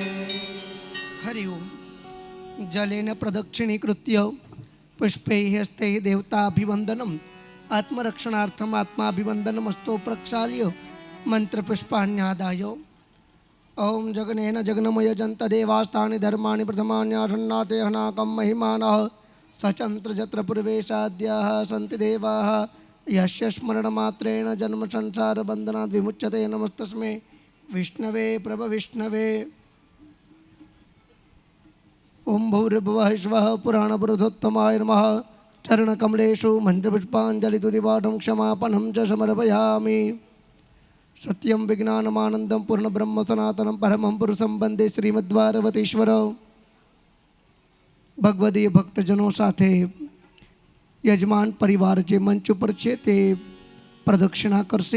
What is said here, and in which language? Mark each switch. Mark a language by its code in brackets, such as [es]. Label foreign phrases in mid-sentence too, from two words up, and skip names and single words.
[sa] हरि ओम जलेन प्रदक्षिणीकृत्य पुष्पैः हस्तैः देवताभिवन्दनम् आत्मरक्षणार्थम् आत्माभिवन्दनमस्तो प्रक्षाल्य मन्त्रपुष्पाण्यादाय ओम जगनेन जगनमय जन्तदेवास्तानि धर्माणि प्रथमान्यासन्नाते हनाकं महिमानः सचन्त्र जत्र पूर्वेशाद्याः सन्ति देवाः यस्य स्मरणमात्रेण जन्मसंसारबन्धनात् विमुच्यते नमस्तस्मै विष्णवे प्रभविष्णवे ઓમ ભૌર્ભુવઃ સ્વઃ પુરાણપુરુષોત્તમાય નમઃ ચરણકમલેષુ મંત્રપુષ્પાંજલિતુતિપાઠં ક્ષમાપનં ચ સમર્પયામિ. સત્યમ વિજ્ઞાનમાનંદમ પૂર્ણબ્રહ્મ સનાતનમ પરમં પુરુષં વંદે શ્રીમદ્વારવતીશ્વર. [gu] ભગવદીય ભક્તજનો સાથે યજમાન પરિવાર જે મંચ ઉપર છે તે પ્રદક્ષિણા કરશે.